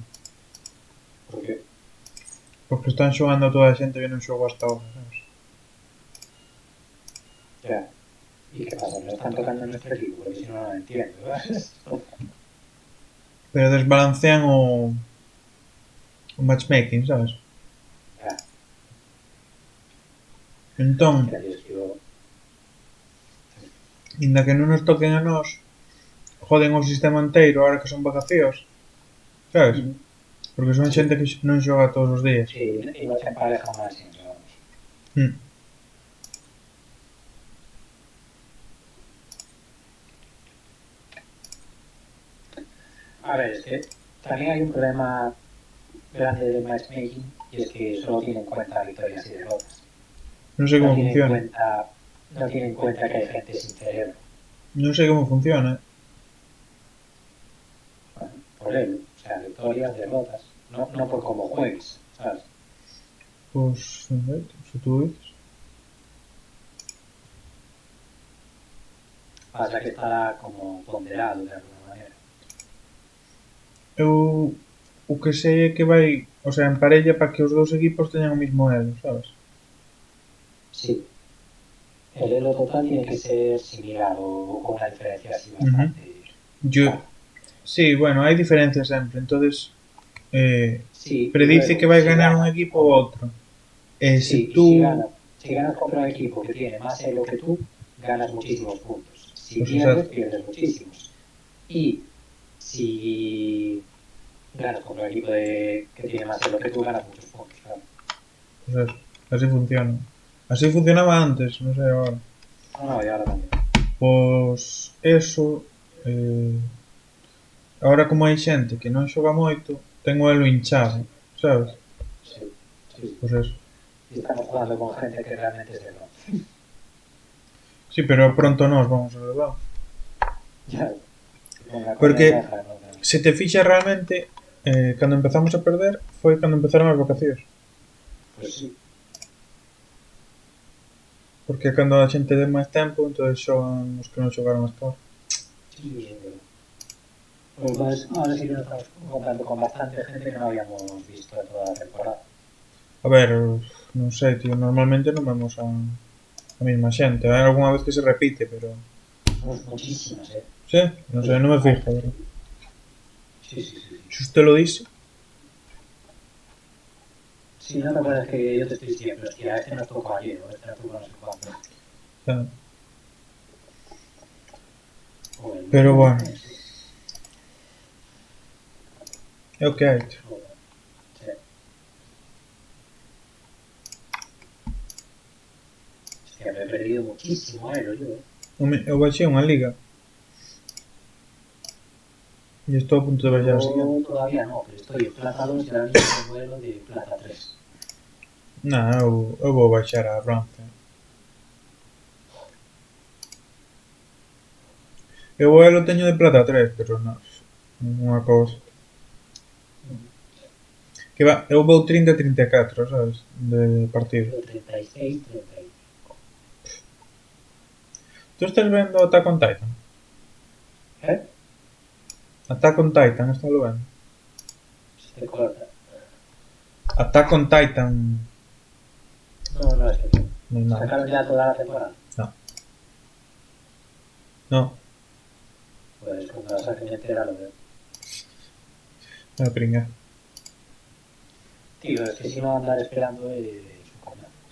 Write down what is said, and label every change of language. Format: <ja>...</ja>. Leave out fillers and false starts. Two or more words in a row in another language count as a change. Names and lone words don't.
<es>¿Por qué?</es> <gl>Porque están xogando toda a xente que non xogou</gl> <es>hasta ahora,</es> <gl>sabes?</gl> <es>Ya. ¿Y qué pasa? ¿No están tocando en nuestro equipo? Porque si no, no lo entiendo, ¿verdad?</es> <gl>Pero desbalancean o matchmaking, sabes?</gl> <es>Ya.</es> <gl>Entón,</gl> <es>Ya, yo...</es> <gl>inda que non nos toquen a nós, joden o sistema inteiro ahora que son vacacións, sabes? Porque son xente que non xoga todos os días.</gl> <es>Sí, y no se empareja más siempre, vamos. Mm. A ver, es que también hay un problema grande del matchmaking y es que solo tiene en cuenta victorias y derrotas.</es> <gl>Non sei</gl> <es>No</es> <gl>como</gl> <es>tiene en</es> <gl>funciona.</gl> <es>cuenta, no tiene en cuenta que hay gente sin cerebro.</es> <gl>Non sei como funciona.</gl> <es>Bueno, por él, o sea, victorias, derrotas, no por cómo juegues, ¿sabes?</es> <gl>Pois, non sei, se tú dices.</gl> <es>Pasa que estará como ponderado de alguna manera.</es> <gl>Eu o que sei é que vai,</gl> <es>o sea,</es> <gl>en parella para que os dous equipos teñan o mismo elo, sabes?</gl> <es>Sí. El elo total tiene que ser similar o con una diferencia así bastante.</es> <gl>Yo, sí, bueno, hai diferencias sempre, entonces</gl> <es>Sí,</es> <gl>predice</gl> <es>luego,</es> <gl>que vai</gl> <es>si</es> <gl>ganar</gl> <es>gana-</es> <gl>un equipo ou outro. E se</gl> <es>Sí, y</es> <gl>tú...</gl> <es>si ganas contra un equipo que tiene más elo que tú, ganas muchísimos puntos. Si Pues pierdes, exacto. pierdes muchísimos. Y si ganas contra un equipo que tiene más elo que tú, ganas muchos puntos, claro. Pues eso, así funciona. Así funcionaba antes,</es> <gl>non sei agora.</gl> <es>No, y ahora también.</es> <gl>Pois eso, agora como hai xente que non xoga moito, ten o elo hinchado, sabes?</gl> <es>Sí, sí.</es> <gl>Pois eso.</gl> <es>Y estamos jugando con gente que realmente es elo.</es> <gl>Sí, pero pronto nós vamos a verdad.</gl> <es>Ya. Venga,</es> <gl>Porque</gl> <es>coña, deja, no,</es> <gl>se te fixa realmente, cando empezamos a perder, foi cando empezaron as vacacións.</gl> <es>Pues sí.</es> <gl>Porque cando a xente ten máis tempo, entonces xogan os que non xogaron</gl> <es>hasta ahora. Sí, sí, sí. Pues entonces, ahora sí que nos estamos encontrando con bastante gente que no habíamos visto en toda la temporada.</es> <gl>A ver, non sei, tío, normalmente non vemos a mesma xente. Hai algunha vez que se repite, pero...</gl> <es>Muchísimas, ¿eh?</es> <gl>Sí, non sei, non me fijo, pero...</gl> <es>Sí, sí, sí. Se usted lo dice... Si no te acuerdas que yo te estoy diciendo, hostia, este nos tocó ayer, o este nos tocó no sé cuándo. Claro. Joder, Pero bueno. Sí.</es> <gl>É o que hai, tío.</gl> <es>Joder. Sí. Hostia, me he perdido muchísimo, lo yo,</es> <gl>Eu baixei unha liga. E estou a punto de baixar a siguiente.</gl> <es>Yo todavía no, pero estoy en plata 2 y ahora mismo me vuelo de plata 3.</es> <gl>Non, eu vou baixar a bronce. Eu o elo teño de plata 3, pero non. Unha cousa. Que va, eu vou 30-34, sabes? De partido. 36, 30. Tú estás vendo Attack on Titan? ¿Eh? Attack on Titan, estás vendo?</gl> <es>Se te corta. Attack on Titan. No, no es que No hay nada. sacaron ya toda la temporada. No. No. Pues cuando la saquen entera lo veo. Me pringa. Tío, es que si no andar esperando es un coñazo.</es>